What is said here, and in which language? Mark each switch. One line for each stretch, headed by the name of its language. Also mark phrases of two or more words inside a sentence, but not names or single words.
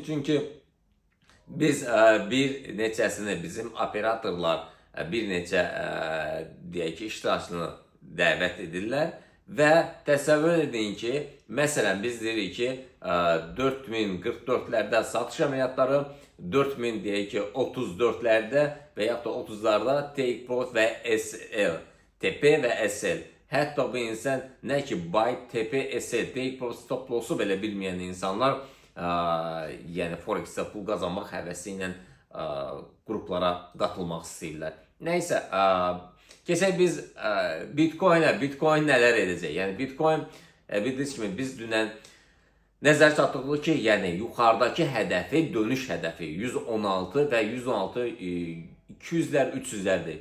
Azerbaijani: Çünki biz bir neçəsini bizim operatorlar bir neçə deyək ki iştirakçını dəvət edirlər və təsəvvür edin ki, məsələn biz deyirik ki 4044'lərdə satış əməliyyatları, 4000 deyək ki 34'lərdə və yaxud da 30'larda
English: take profit
Azerbaijani: və SL, TP və SL. Hətta bu insan nə ki buy, TP, SL,
English: take profit, stop loss'u
Azerbaijani: belə bilməyən insanlar yəni Forex'də pul qazanmaq həvəsi ilə qruplara qatılmaq istəyirlər. Nəysə, keçək biz Bitcoin'ə. Bitcoin nələr edəcək? Yəni Bitcoin bildiyiniz kimi biz dünən nəzər çatdırdıq ki, yəni yuxarıdakı hədəfi, dönüş hədəfi 116 və 116 200'lər, 300'lərdir.